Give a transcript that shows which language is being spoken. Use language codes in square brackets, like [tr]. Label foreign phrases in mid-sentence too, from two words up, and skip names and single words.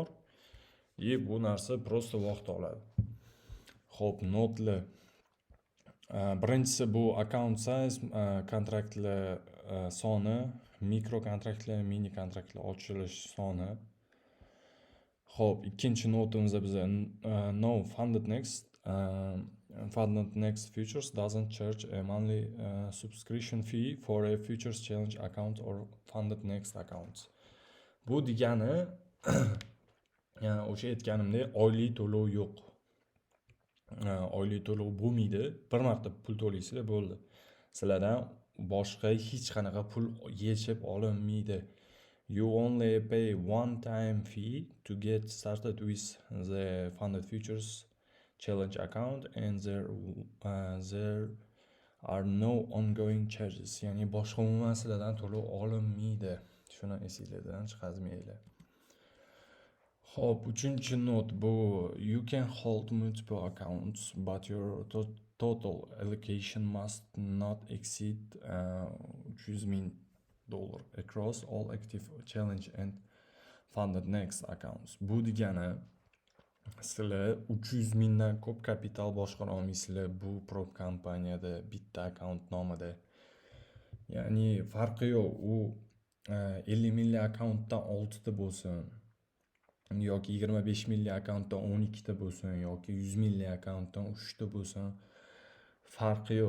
[uz] Bu narsa prosta vaqt oladi. Xo'p, notlar. Birinchisi bu [en] account size, [uz] kontraktlar soni, mikro kontraktlar, mini kontraktlar ochilish soni. Xo'p, ikkinchi notimiz bizda [en] no funded next futures doesn't charge a monthly subscription fee for a futures challenge account or funded next accounts. [uz] Bu degani o'sha aytganimdek oylik to'lov yo'q. Oylik to'lov bo'lmaydi. Bir marta pul to'laysizlar bo'ldi. Sizlardan boshqa hech qanaqa pul yechib olinmaydi. [en] You only pay one-time fee to get started with the funded futures challenge account, and there are no ongoing charges. [uz] Ya'ni boshqa umuman sizlardan to'lov olinmaydi. Shuni esingizdan chiqarmanglar. Xo'p, uchinchi not bu [en] you can hold multiple accounts, but your total allocation must not exceed $300,000 across all active challenge and funded next accounts. [uz] Bu degani sizlar 300,000 dan ko'p kapital boshqara olmaysizlar bu prop kompaniyada bitta akkaunt nomida. Ya'ni farqi yo'q, u 50 million akkauntdan 6 ta bo'lsin, yoki 25 million akkauntdan 12 ta bo'lsin, yoki 100 million akkauntdan 3 ta bo'lsin, farqi yo'q.